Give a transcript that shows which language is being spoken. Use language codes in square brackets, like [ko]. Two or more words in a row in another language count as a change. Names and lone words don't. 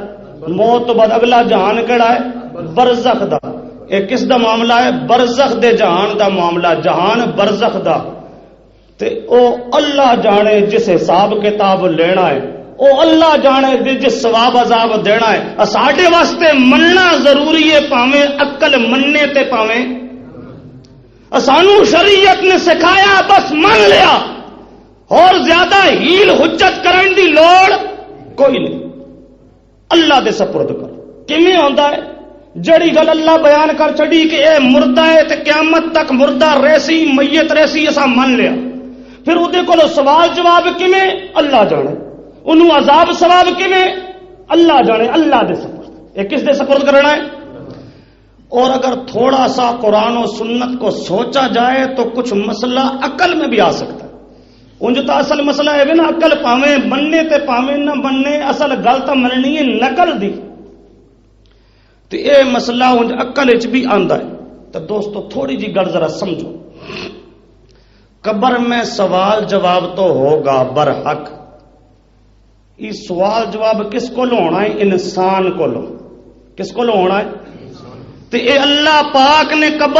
[pa] موت تو بعد اگلا جہان کیڑا ہے؟ برزخ دا. اے کس دا معاملہ ہے؟ برزخ دے جہان دا معاملہ. جہان برزخ دا تے او اللہ جانے جس حساب کتاب لینا ہے. او اللہ جانے دے جس ثواب عذاب دینا ہے ساڈے واسطے مننا ضروری ہے پاویں عقل مننے تے پاویں سانو شریعت نے سکھایا بس من لیا اور زیادہ ہیل حجت کرن دی لوڑ کوئی نہیں اللہ دے سپرد کر کیویں ہوندا ہے جڑی گل اللہ بیان کر چھڑی کہ اے مردہ ہے تے قیامت تک مردہ ریسی میت ریسی اسا من لیا پھر اودے کولو سوال جواب کیویں اللہ جانے انہوں عذاب ثواب کیویں اللہ جانے اللہ دے سپرد یہ کس دے سپرد کرنا ہے [ur] اور اگر تھوڑا سا قرآن و سنت کو سوچا جائے تو کچھ مسئلہ عقل میں بھی آ سکتا ہے [pa] انج تو اصل مسئلہ ہے نا عقل پاویں بننے تے پاویں نہ بننے اصل گل تو مننی ہے نقل دی تو یہ مسئلہ انج عقل وچ بھی آندا ہے تو دوستو تھوڑی جی گل ذرا سمجھو [ur] قبر میں سوال جواب تو ہوگا برحق یہ سوال جواب کس کو ہونا ہے انسان کو کس کو ہونا ہے [pa] تو اے اللہ پاک نے قبر